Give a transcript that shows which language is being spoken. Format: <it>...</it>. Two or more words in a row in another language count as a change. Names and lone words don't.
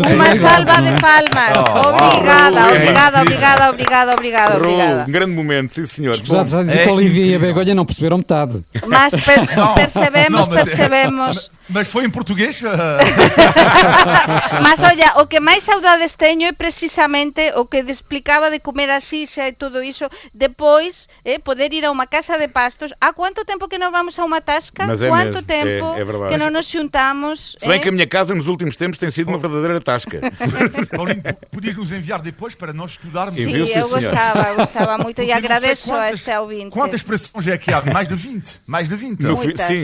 <pt>Uma tonalidades, salva não é? de palmas. Obrigada. Um grande momento, sim senhor. Escusados a dizer que a Olivia e a Begonha não perceberam metade. Mas percebemos. Mas foi em português? Mas olha,</pt> <gl>o que máis saudades teño é precisamente o que explicaba de comer a xixa e todo iso. Depois, poder ir a unha casa de pastos.</gl> <pt>Há quanto tempo</pt> <gl>que non vamos a unha tasca?</gl> <pt>Mas é</pt> <gl>Quanto</gl> <pt>mesmo,</pt> <gl>tempo</gl> <pt>é verdade.</pt> <gl>que non nos xuntamos?</gl> <pt>Se bem que a minha casa nos últimos tempos tem sido uma verdadeira tasca. Paulinho, podias nos enviar depois para nós estudarmos? Sim, Enviou, sim, eu senhor. gostava muito e Porque não sei agradeço a este ouvinte. Quantas expressões é que há? Mais de 20. Mais de 20. No fim, Muitas.</pt>